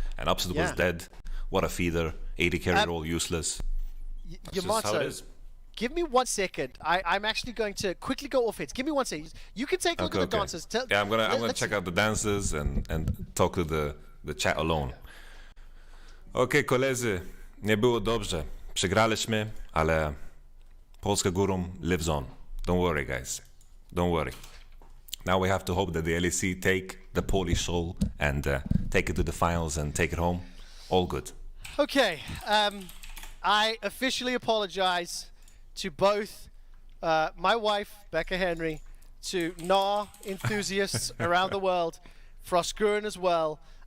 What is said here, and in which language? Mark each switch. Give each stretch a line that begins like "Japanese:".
English: And Upset was dead. What a feeder. AD carry role useless. That's just how it is. Give me 1 second. I'm actually going to quickly go off it. Give me 1 second. You can take a look at the dancers. Yeah, I'm gonna check out the dances and talk to the chat alone.
Polish: Okay, koledzy, nie było dobrze. Przegraliśmy, ale Polska Gurom
English: lives on. Don't worry, guys. Don't worry. Now we have to hope that the LEC take the Polish soul and take it to the finals and take it home. All good. Okay. I officially apologize to both my wife, Becca Henry, to NAR enthusiasts around the world, Frostguren as well.